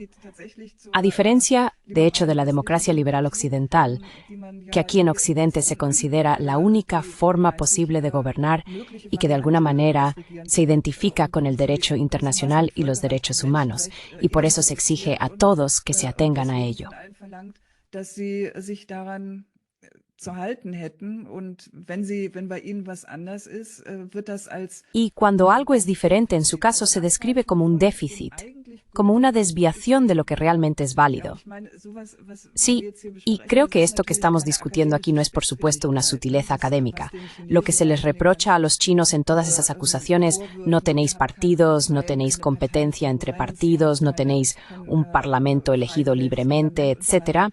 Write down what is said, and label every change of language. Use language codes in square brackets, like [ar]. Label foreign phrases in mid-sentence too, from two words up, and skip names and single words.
[es] A diferencia, de hecho, de la democracia liberal occidental, que aquí en Occidente se considera la única forma posible de gobernar y que de alguna manera se identifica con el derecho internacional y los derechos humanos, y por eso se exige a todos que se atengan a ello. [de] Dass sie sich daran zu halten hätten und wenn bei ihnen was anders ist, wird das als. [es] Y cuando algo es diferente, en su caso se describe como un déficit, como una desviación de lo que realmente es válido. Sí, y creo que esto que estamos discutiendo aquí no es, por supuesto, una sutileza académica. Lo que se les reprocha a los chinos en todas esas acusaciones, no tenéis partidos, no tenéis competencia entre partidos, no tenéis un parlamento elegido libremente, etc.